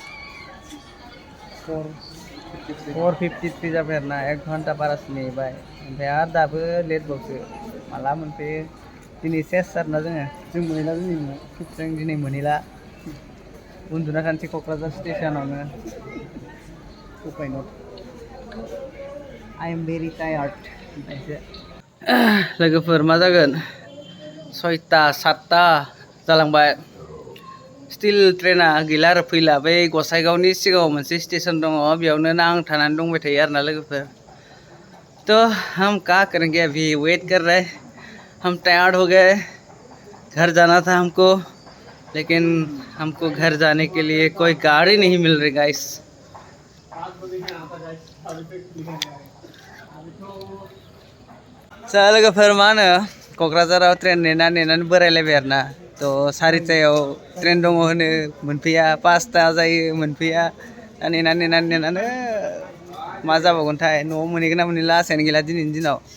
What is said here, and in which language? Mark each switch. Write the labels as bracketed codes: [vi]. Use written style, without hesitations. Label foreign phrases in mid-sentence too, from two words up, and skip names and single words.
[brx] 4:53 जाबाय आरोना 1 घन्टा बारासो नेबाय ओमफ्राय आरो दाबो लेटबावसो माला मोनफैयो दिनै सेस आरोना जों मोनहैला जों दिनै मोनहैला उन्दुना थानोसै क'क्राझार स्टेसनावनो उपाय नट [en] I am very tired. [brx] लोगोफोर मा जागोन 6टा 7टा जालांबाय स्टिल ट्रेना गैला आरो फैला बै गसाइगावनि सिगाङाव मोनसे स्टेशन दङ बेयावनो नांथानानै दंबाय थायो आरोना लोगोफोर [hi] तो हम क्या करेंगे अभी वेट कर रहे हम टायर्ड हो गए घर जाना था हमको लेकिन हमको घर जाने के लिए कोई गाड़ी नहीं मिल रही गाइस [brx] लोगोफोर मा होनो क'क्राझाराव ट्रेन नेनानै बोरायलायबाय आरोना तो 4टायाव ट्रेन दङ होनो मोनफैया 5टा जायो मोनफैया नेनानै मा जाबावगोनथाय न'आव मोनहैगोन ना मोनहैला आसायानो गैला दिनैनि दिनाव